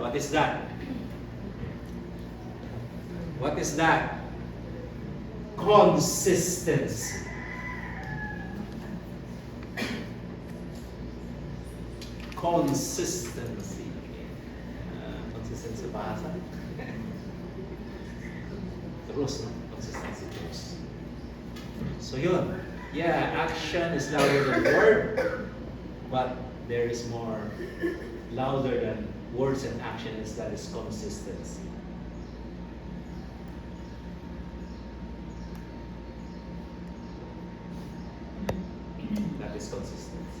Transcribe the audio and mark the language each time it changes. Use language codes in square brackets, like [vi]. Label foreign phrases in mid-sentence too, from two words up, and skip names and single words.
[en] What is that? What is that? Consistency. Consistency. [id] Consistency bahasa. Terus, [en] no? Consistency terus. [id] So yun. [en] Yeah, action is louder than word, but there is more louder than words and actions, that is consistency. That is consistency.